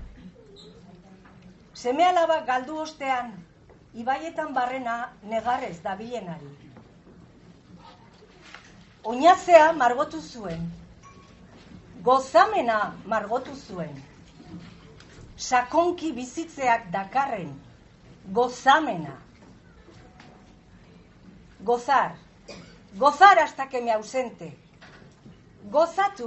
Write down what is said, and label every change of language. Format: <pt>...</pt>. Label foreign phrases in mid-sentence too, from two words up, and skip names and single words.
<eu>Seme-alaba galdu ostean, ibaietan barrena negarrez dabilenari. Oinazea margotu zuen. Gozamena margotu zuen. Sakonki bizitzeak dakarren gozamena.</eu> <es>Gozar. Gozar hasta que me ausente.</es> <eu>Gozatu.</eu>